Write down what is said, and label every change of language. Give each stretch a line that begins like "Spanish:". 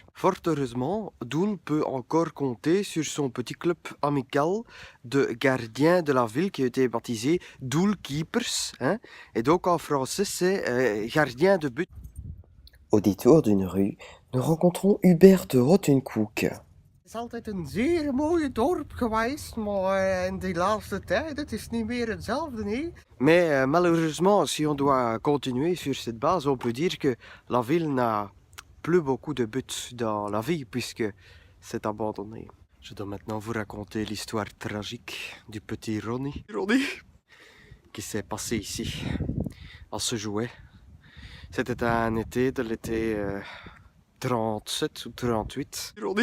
French: Fort heureusement, Doel peut encore compter sur son petit club amical de gardiens de la ville qui a été baptisé Doel Keepers, hein, et donc en français c'est gardien de but. Au détour d'une rue, nous rencontrons Hubert de Rottenkoek.
Dutch: Het is altijd een zeer mooie dorp geweest, maar in de laatste tijd, het is niet meer hetzelfde, nee.
French: Mais malheureusement, si on doit continuer sur cette base, on peut dire que la ville n'a plus beaucoup de buts dans la vie, puisque c'est abandonné. Je dois maintenant vous raconter l'histoire tragique du petit Ronnie. Qui s'est passé ici, à ce jouet. C'était un été de l'été 37 ou 38.